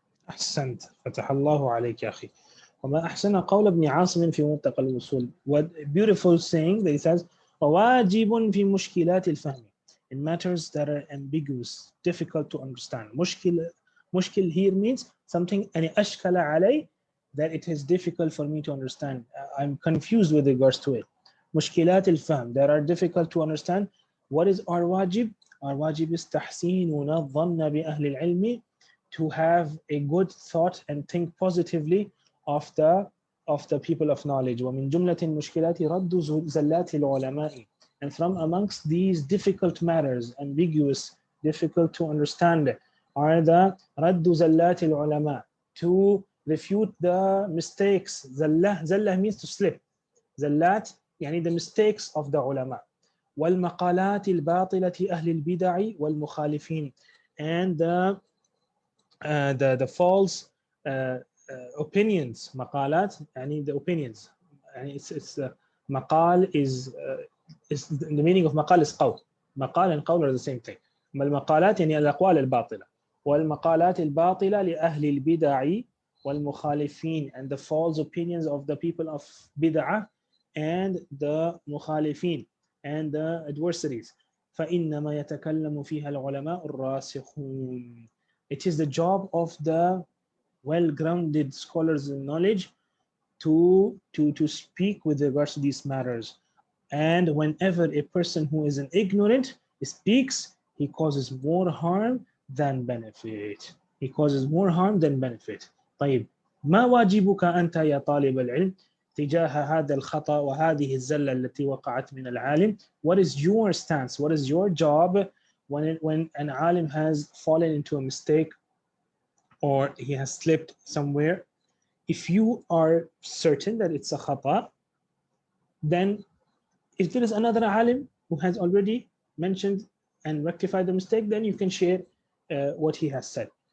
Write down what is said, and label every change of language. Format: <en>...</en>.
<ar>أحسنت، فتح الله عليك يا أخي. وما أحسن قول ابن عاصم في مرتقى الوصول.</ar> <en>What a beautiful saying that he says,</en> <ar>وواجب في مشكلات الفهم,</ar> <en>in matters that are ambiguous, difficult to understand. مشكل here means something</en> <ar>أن أشكل علي,</ar> <en>that it is difficult for me to understand. I'm confused with regards to it.</en> <ar>مشكلات الفهم,</ar> <en>that are difficult to understand. What is our wajib? Our wajib is</en> <ar>تحسين الظن بأهل العلم,</ar> <en>to have a good thought and think positively of the people of knowledge.</en> <ar>ومن جملة المشكلات رد زلات العلماء.</ar> <en>And from amongst these difficult matters, ambiguous, difficult to understand, are the</en> <ar>رد زلات العلماء,</ar> <en>to refute the mistakes. زلة means to slip.</en> <ar>زلات يعني</ar> <en>the mistakes of the ulama.</en> <ar>والمقالات الباطلة أهل البدع والمخالفين,</ar> <en>and the false opinions.</en> <ar>مقالات يعني</ar> <en>the opinions, and it's maqal is the meaning of maqal is qawl. Maqal and qawl are the same thing.</en> <ar>المقالات يعني الأقوال الباطلة والمقالات الباطلة لأهل البدع والمخالفين,</ar> <en>and the false opinions of the people of bid'ah and the مخالفين and the adversaries.</en> <ar>فإنما يتكلم فيها العلماء الراسخون.</ar> <en>It is the job of the well-grounded scholars in knowledge to speak with regards to these matters. And whenever a person who is an ignorant speaks, he causes more harm than benefit. He causes more harm than benefit.</en> <ar>طيب ما واجبك أنت يا طالب العلم تجاه هذا الخطأ وهذه الزلة التي وقعت من العالم?</ar> <en>What is your stance? What is your job when an alim has fallen into a mistake or he has slipped somewhere? If you are certain that it's a khata, then if there is another alim who has already mentioned and rectified the mistake, then you can share what he has said.</en>